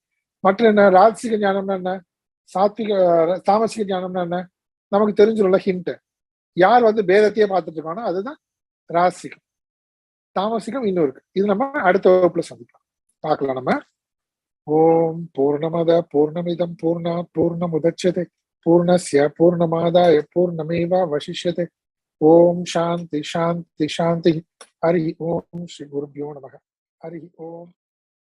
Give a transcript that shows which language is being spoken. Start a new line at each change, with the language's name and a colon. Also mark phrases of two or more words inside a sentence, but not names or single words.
Tamil: மற்ற என்ன, ராஜசிக ஞானம்னா என்ன, தாமசிக ஞானம்னா என்ன, நமக்கு தெரிஞ்சிடும்ல ஹிண்ட். யார் பேதத்தையே பார்த்துட்டு இருக்கானோ அதுதான் ராஜசிகம். தாமசிகம் இன்னும் இருக்கு. இது நம்ம அடுத்த வகுப்புல சந்திக்கலாம், பார்க்கலாம் நம்ம.
Sanskrit: ॐ पूर्णमदः पूर्णमिदं पूर्णात् पूर्णमुदच्यते पूर्णस्य पूर्णमादाय पूर्णमेवावशिष्यते. ॐ शान्तिः शान्तिः शान्तिः। हरि ॐ. श्री गुरुभ्यो नमः। हरि ॐ.